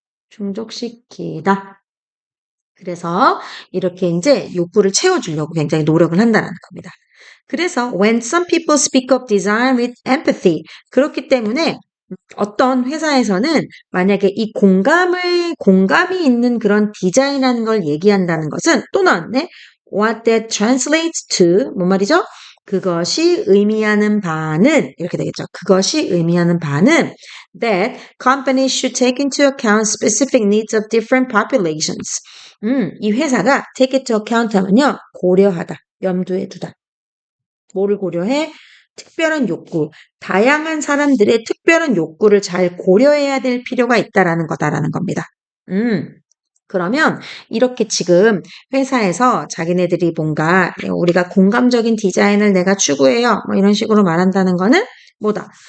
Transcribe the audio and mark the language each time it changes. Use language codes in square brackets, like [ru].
[ko] 충족시키다. 그래서 이렇게 이제 욕구를 채워주려고 굉장히 노력을 한다는 겁니다. 그래서 [en] when some people speak of design with empathy [ko] 그렇기 때문에 어떤 회사에서는 만약에 이 공감이 있는 그런 디자인하는 걸 얘기한다는 것은 또 나왔네. [en] What that translates to [ko] 뭔 말이죠? 그것이 의미하는 바는 이렇게 되겠죠. 그것이 의미하는 바는 [en] that companies should take into account specific needs of different populations. [ko] 이 회사가 [en] take into account [ko] 하면요. 고려하다, 염두에 두다. 뭐를 고려해? 특별한 욕구, 다양한 사람들의 특별한 욕구를 잘 고려해야 될 필요가 있다라는 거다라는 겁니다. 그러면 이렇게 지금 회사에서 자기네들이 뭔가 우리가 공감적인 디자인을 내가 추구해요. 뭐 이런 식으로 말한다는 거는 뭐다?